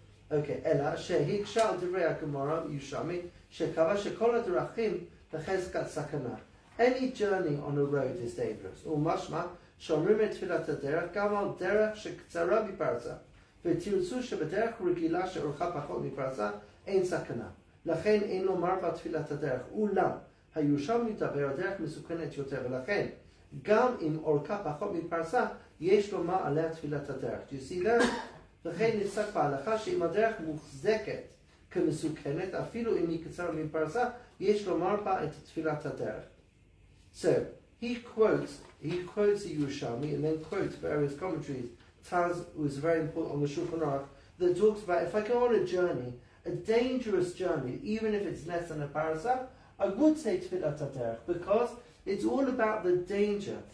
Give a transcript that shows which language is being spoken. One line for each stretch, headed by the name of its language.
Hebrew: Okay, Ella, שהקשה על דברי הגמרא ירושלמי, שקבע שכל הדרכים בחזקת סכנה.
English: Any journey on a road is dangerous.
Hebrew: ומשמע, שאומרים את תפילת הדרך גם על דרך שקצרה מפרסה. ותרצו שבדרך רגילה שאורכה פחות מפרסה, אין סכנה. לכן אין לומר בתפילת הדרך. אולם, הירושלמי מדבר על דרך מסוכנת יותר, ולכן, גם אם אורכה פחות מפרסה, יש לומר עליה תפילת הדרך.
English: Do you see that?
Hebrew: לכן נפסק בהלכה שאם הדרך מוחזקת כמסוכנת, אפילו אם היא קצרה מפרסה, יש לומר בה את תפילת הדרך.
English: So, he quotes the Yerushalmi and then quotes various commentaries. Taz was very important on the Shulchan Aruch that talks about if I go on a journey, a dangerous journey, even if it's less than a parasah, I would say Tefilat HaDerech because it's all about the danger.